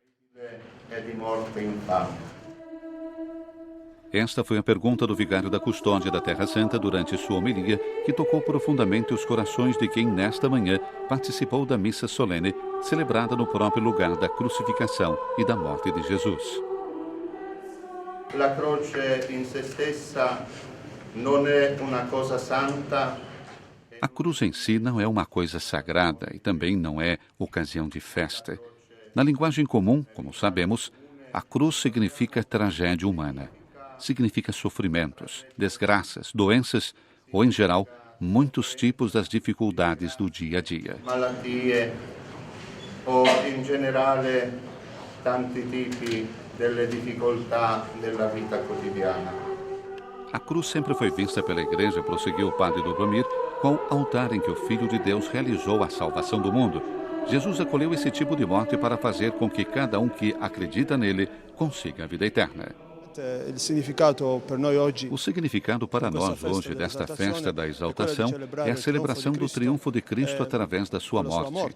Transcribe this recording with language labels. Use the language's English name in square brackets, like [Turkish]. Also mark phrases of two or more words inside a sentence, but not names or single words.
[Portuguese] Esta foi a pergunta do vigário da Custódia da Terra Santa durante sua homilia, que tocou profundamente os corações de quem nesta manhã participou da missa solene, celebrada no próprio lugar da crucificação e da morte de Jesus. [Italian] La croce in se stessa non è una cosa santa. [Portuguese] A cruz em si não é uma coisa sagrada e também não é ocasião de festa. Na linguagem comum, como sabemos, a cruz significa tragédia humana. Significa sofrimentos, desgraças, doenças ou, em geral, muitos tipos das dificuldades do dia a dia. [Italian] Malattie o, in generale, tanti tipi delle difficoltà della vita quotidiana. [Portuguese] A cruz sempre foi vista pela Igreja, prosseguiu o padre Dobromir, qual altar em que o Filho de Deus realizou a salvação do mundo. Jesus acolheu esse tipo de morte para fazer com que cada um que acredita nele consiga a vida eterna. O significado para nós hoje desta festa da exaltação é a celebração do triunfo de Cristo através da sua morte.